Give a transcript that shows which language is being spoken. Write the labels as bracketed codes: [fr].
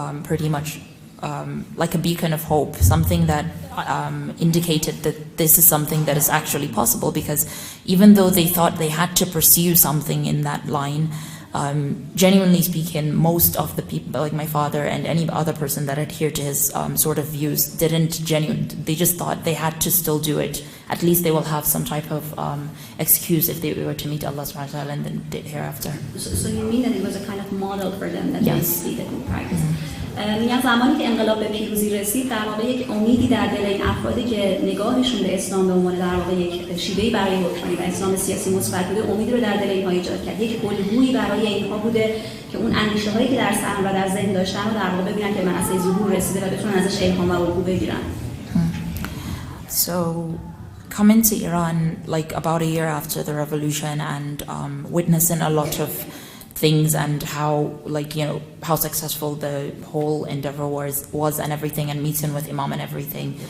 [en] pretty much like a beacon of hope, something that indicated that this is something that is actually possible, because even though they thought they had to pursue something in that line, genuinely speaking, most of the people, like my father and any other person that adhered to his sort of views, they just thought they had to still do it. At least they will have some type of excuse if they were to meet Allah subhanahu wa ta'ala and then hereafter. So you mean that it was a kind of model for them that yes. they did in practice? [fa] میگن زمانی که انقلاب به پیروزی رسید در واقع یک امیدی در دل این افرادی که نگاهشون به اسلام به عنوان در واقع یک شیوهی برای حکمرانی و اسلام سیاسی مثبت بوده امیدی رو در دل اینها ایجاد کرد. یک الگویی برای اینها بوده که اون اندیشه‌هایی که در سر و در ذهن داشتن رو در واقع ببینن که به منصه ظهور رسیده و بتونن ازش الهام و الگو بگیرن. [en] So coming to Iran about a year after the revolution and witnessing a lot of things and how successful the whole endeavor was and everything, and meeting with Imam and everything,